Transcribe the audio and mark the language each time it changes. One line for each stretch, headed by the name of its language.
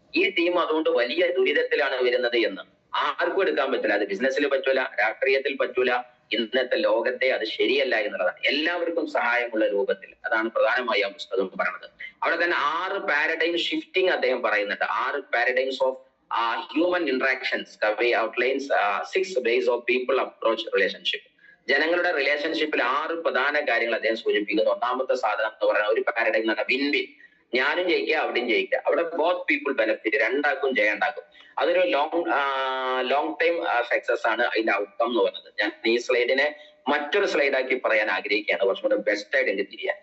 Malayalam: ഈ ടീം അതുകൊണ്ട് വലിയ ദുരിതത്തിലാണ് വരുന്നത് എന്ന് ആർക്കും എടുക്കാൻ പറ്റില്ല. അത് ബിസിനസ്സിൽ പറ്റൂല, രാഷ്ട്രീയത്തിൽ പറ്റൂല. ഇന്നത്തെ ലോകത്തെ അത് ശരിയല്ല എന്നുള്ളതാണ്. എല്ലാവർക്കും സഹായമുള്ള രൂപത്തിൽ. അതാണ് പ്രധാനമായി ആ പുസ്തകം പറയുന്നത്. അവിടെ തന്നെ 6 പാരഡൈം ഷിഫ്റ്റിംഗ് അദ്ദേഹം പറയുന്നുണ്ട്. 6
English: Paradigms of human interactions. Kavai outlines 6 ways of people approach relationship.
Malayalam: ജനങ്ങളുടെ റിലേഷൻഷിപ്പിൽ 6 പ്രധാന കാര്യങ്ങൾ അദ്ദേഹം സൂചിപ്പിക്കുന്നു. ഒന്നാമത്തെ സാധനം എന്ന് പറയുന്ന ഒരു പാരഡൈം എന്ന് പറഞ്ഞാൽ വിൻ വിൻ. ഞാനും ജയിക്കുക, അവിടെയും ജയിക്കുക. അവിടെ
English: both people benefit,
Malayalam: രണ്ടാക്കും ജയണ്ടാക്കും. അതൊരു ലോങ് ടൈം സക്സസ് ആണ് അതിന്റെ ഔട്ട്കം എന്ന് പറയുന്നത്. ഞാൻ ഈ സ്ലൈഡിനെ മറ്റൊരു സ്ലൈഡാക്കി പറയാൻ ആഗ്രഹിക്കുകയാണ്, കുറച്ചും കൂടെ ബെസ്റ്റ് ആയിട്ട് എനിക്ക് തിരിയാൻ.